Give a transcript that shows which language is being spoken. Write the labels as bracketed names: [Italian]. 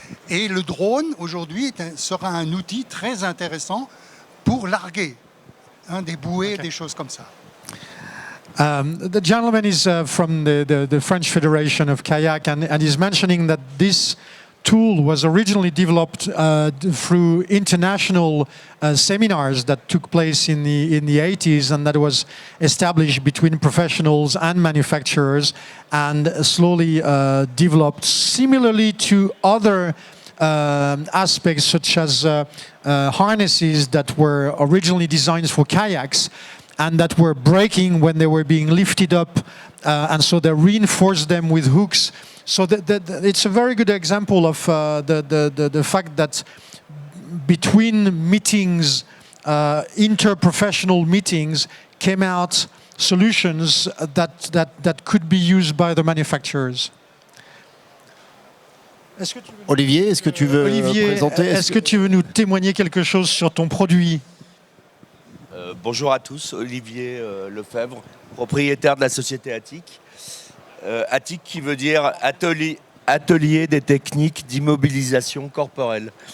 [French] Et le drone, aujourd'hui, sera un outil très intéressant pour larguer des bouées, des choses comme ça. [English] The gentleman is from the French Federation of Kayak and is mentioning that this tool was originally developed through international seminars that took place in the 80s, and that was established between professionals and manufacturers and slowly developed similarly to other aspects such as harnesses that were originally designed for kayaks and that were breaking when they were being lifted up, and so they reinforced them with hooks. So it's a very good example of the fact that between meetings, interprofessional meetings, came out solutions that could be used by the manufacturers. [French] Olivier, est-ce que tu veux présenter? Est-ce que tu veux nous témoigner quelque chose sur ton produit? Bonjour à tous, Olivier Lefebvre, propriétaire de la société Attic. Attic qui veut dire atelier des techniques d'immobilisation corporelle.